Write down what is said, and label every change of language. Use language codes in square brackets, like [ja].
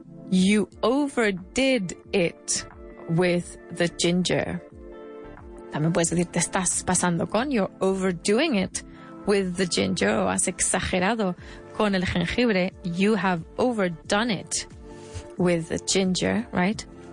[en] You overdid it with the ginger. [es] También puedes decir te estás pasando con. [en] You're overdoing it with the ginger. [es] O has exagerado con el jengibre. [en] You have overdone it with the ginger, right?